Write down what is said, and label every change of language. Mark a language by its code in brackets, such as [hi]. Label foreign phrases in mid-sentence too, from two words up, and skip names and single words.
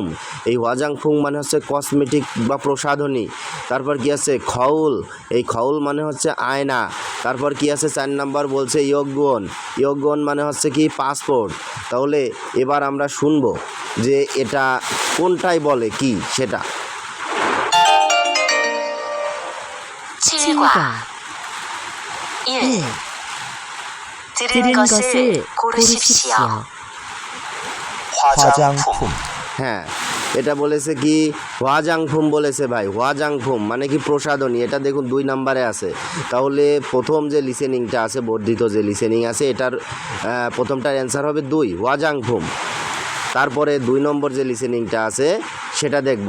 [bn] এই ওয়াজাংফুম মানে হচ্ছে কসমেটিক বা প্রসাধনী। তারপর কি আছে? খউল। এই খউল মানে হচ্ছে আয়না। তারপর কি আছে? 4 নাম্বার বলছে ইয়গওয়ান। ইয়গওয়ান মানে হচ্ছে কি? পাসপোর্ট। তাহলে এবার আমরা শুনবো যে এটা কোনটাই বলে কি সেটা। [ko] 7과, 1. 들은 것을 고르십시오. 화장품. [bn] হ্যাঁ, এটা বলেছে কি? ওয়াজাংফুম বলেছে ভাই। ওয়াজাংফুম মানে কি? প্রসাধনী। এটা দেখুন 2 নাম্বারে আছে। তাহলে প্রথম যে লিসেনিংটা আছে, বর্ধিত যে লিসেনিং আছে, এটার প্রথমটার অ্যান্সার হবে 2 ওয়াজাংফুম। তারপরে 2 নম্বর যে লিসেনিংটা আছে সেটা দেখব।